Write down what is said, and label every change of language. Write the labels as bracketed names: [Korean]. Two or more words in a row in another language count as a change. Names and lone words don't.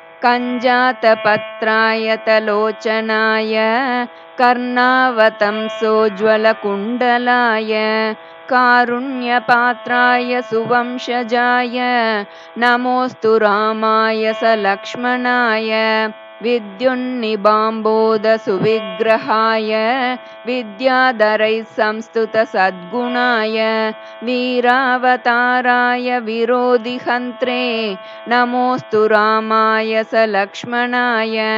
[Sanskrit] कञ्जात पत्राय तलोच्चनाय कर्णावतं सोज्ज्वल कुण्डलाय कारुण्य पात्राय सुवंशजाय नमोऽस्तु रामाय च लक्ष्मणाय विद्युन्निबाम्बोदसुविग्रहाय विद्याधरैः संस्तुतसद्गुणाय वीरावताराय विरोधिहन्त्रे नमोऽस्तु रामाय स लक्ष्मणाय